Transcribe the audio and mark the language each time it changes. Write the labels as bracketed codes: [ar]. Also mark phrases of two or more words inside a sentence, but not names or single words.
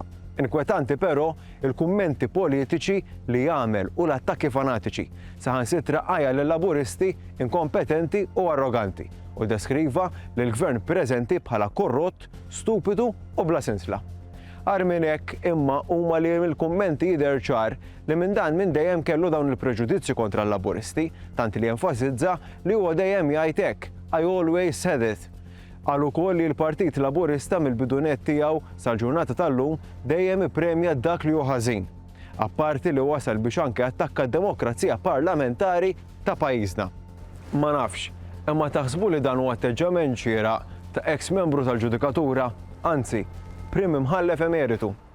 [mt] Inkwetanti però il-kummenti politiċi li jagħmel u l-attakki fanatiċi saħansitra qajja lill-Laburisti inkompetenti u arroganti u deskriva lill-Gvern preżenti bħala korrott, stupidu u bla sinsla. Ar minn hekk imma huma li mill-kummenti jidher ċar li minn dan minn dejjem kellu dawn il-preġudizzji kontra l-Laburisti, tant li jenfasizza li huwa dejjem jgħid hekk, [en] I always said it. [mt] Qal ukoll li l-Partit Laburista mill-bidunet tiegħu sal-ġurnata tal-lum dejjem ippremja dak li hu ħażin. Apparti li wasal biex anke attakka d-demokrazija parlamentari ta' pajjiżna. Ma nafx, imma taħsbu li dan huwa atteġġament xieraq ta' ex membru tal-Ġudikatura, anzi, Prim Imħallef Emeritu.